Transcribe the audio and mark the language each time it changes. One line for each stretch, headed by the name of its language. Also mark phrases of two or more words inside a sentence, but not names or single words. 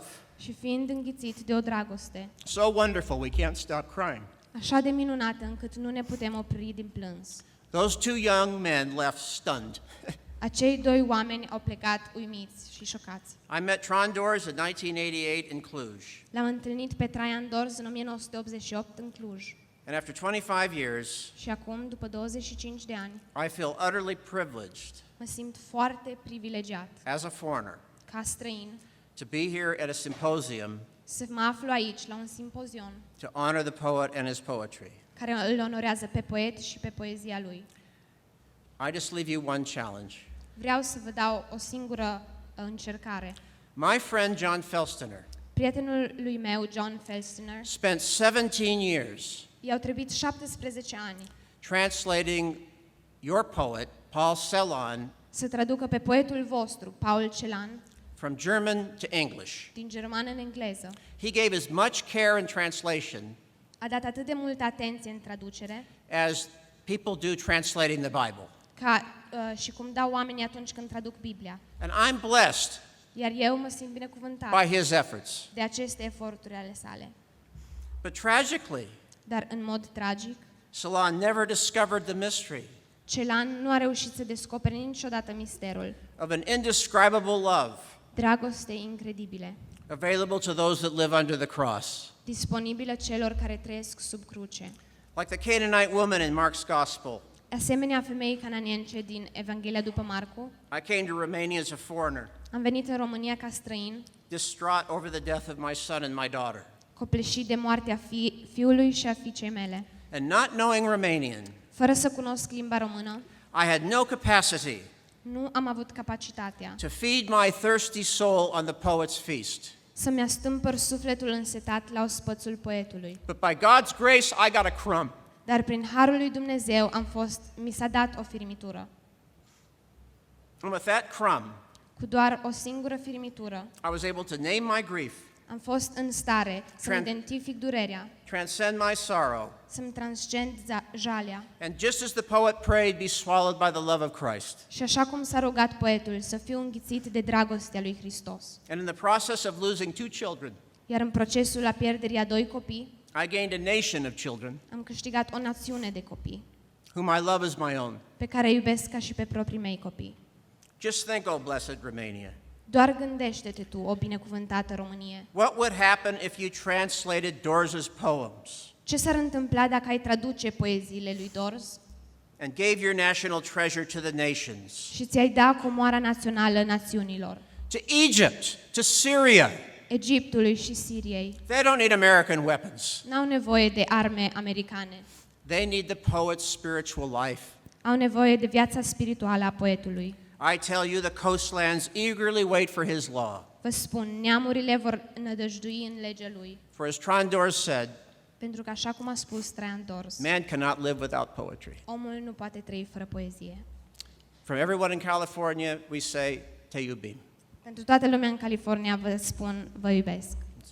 Romanian: și fiind înghițit de o dragoste
English: so wonderful we can't stop crying.
Romanian: așa de minunată încât nu ne putem opri din plâns.
English: Those two young men left stunned.
Romanian: Acei doi oameni au plecat uimiți și șocați.
English: I met Traian Dorz in 1988 in Cluj,
Romanian: L-am întâlnit pe Traian Dorz în 1988 în Cluj.
English: and after 25 years,
Romanian: Și acum, după 25 de ani,
English: I feel utterly privileged
Romanian: mă simt foarte privilegiat,
English: as a foreigner
Romanian: ca străin,
English: to be here at a symposium
Romanian: să mă aflu aici, la un simpozion,
English: to honor the poet and his poetry.
Romanian: care îl onorează pe poet și pe poezia lui.
English: I just leave you one challenge.
Romanian: Vreau să vă dau o singură încercare.
English: My friend John Felstener
Romanian: Prietenul lui meu, John Felstener,
English: spent 17 years
Romanian: i-au trebuit 17 ani
English: translating your poet, Paul Celan,
Romanian: să traducă pe poetul vostru, Paul Celan,
English: from German to English.
Romanian: din germană în engleză.
English: He gave as much care in translation
Romanian: A dat atât de multă atenție în traducere
English: as people do translating the Bible.
Romanian: ca și cum dau oamenii atunci când traduc Biblia.
English: And I'm blessed
Romanian: Iar eu mă simt binecuvântat
English: by his efforts.
Romanian: de aceste eforturi ale sale.
English: But tragically,
Romanian: Dar în mod tragic,
English: Celan never discovered the mystery
Romanian: Celan nu a reușit să descopere niciodată misterul
English: of an indescribable love
Romanian: dragostei incredibile,
English: available to those that live under the cross.
Romanian: disponibilă celor care trăiesc sub cruce.
English: Like the Canaanite woman in Mark's Gospel,
Romanian: Asemenea femeii cananience din Evanghelia după Marcu,
English: I came to Romania as a foreigner,
Romanian: am venit în România ca străin,
English: distraught over the death of my son and my daughter.
Romanian: copleșit de moartea fiului și a fiicei mele.
English: And not knowing Romanian,
Romanian: Fără să cunosc limba română,
English: I had no capacity
Romanian: nu am avut capacitatea
English: to feed my thirsty soul on the poet's feast.
Romanian: să-mi astâmpăr sufletul însetat la ospățul poetului.
English: But by God's grace, I got a crumb.
Romanian: Dar prin harul lui Dumnezeu mi s-a dat o firmitură.
English: And with that crumb,
Romanian: Cu doar o singură firmitură,
English: I was able to name my grief,
Romanian: am fost în stare să-mi Tran- identific durerea,
English: transcend my sorrow,
Romanian: să-mi transcend jalea.
English: and just as the poet prayed, be swallowed by the love of Christ.
Romanian: Și așa cum s-a rugat poetul să fiu înghițit de dragostea lui Hristos.
English: And in the process of losing two children,
Romanian: Iar în procesul a pierderii a doi copii,
English: I gained a nation of children
Romanian: am câștigat o națiune de copii,
English: whom I love as my own.
Romanian: pe care îi iubesc ca și pe proprii mei copii.
English: Just think, oh blessed Romania.
Romanian: Doar gândește-te tu, o binecuvântată Românie.
English: What would happen if you translated Dorz's poems
Romanian: Ce s-ar întâmpla dacă ai traduce poeziile lui Dorz
English: and gave your national treasure to the nations?
Romanian: și ți-ai da comoara națională națiunilor,
English: To Egypt, to Syria.
Romanian: Egiptului și Siriei?
English: They don't need American weapons.
Romanian: N-au nevoie de arme americane.
English: They need the poet's spiritual life.
Romanian: Au nevoie de viața spirituală a poetului.
English: I tell you, the coastlands eagerly wait for his law.
Romanian: Vă spun, neamurile vor nădăjdui în legea lui.
English: For as Traian Dorz said,
Romanian: Pentru că, așa cum a spus Traian Dorz,
English: man cannot live without poetry.
Romanian: omul nu poate trăi fără poezie.
English: From everyone in California, we say,
Romanian: te iubim. Pentru toată lumea în California vă spun, vă iubesc.